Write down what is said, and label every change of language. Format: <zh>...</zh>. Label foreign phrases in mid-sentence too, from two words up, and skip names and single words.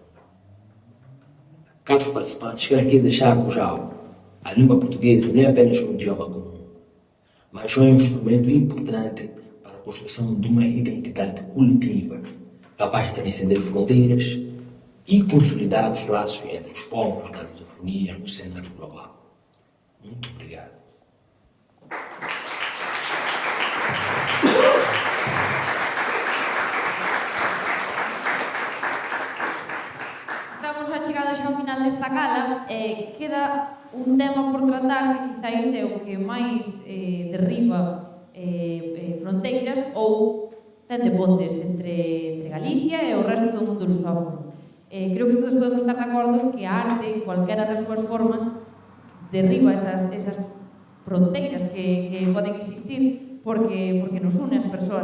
<pt>Caros participantes, quero aqui deixar claro: a língua portuguesa não é apenas um idioma comum, mas é um instrumento importante para a construção de uma identidade coletiva, capaz de transcender fronteiras e consolidar os laços entre os povos da lusofonia no cenário global. Muito obrigado.</pt> <gl>Estamos achegados ao final desta gala e queda un tema por tratar que quizáis é o que máis derriba fronteiras ou tende pontes entre Galicia e o resto do mundo lusófono. Creo que todos podemos estar de acordo en que a arte, en cualquiera das súas formas, derriba esas fronteiras que poden existir porque nos une as persoas.</gl>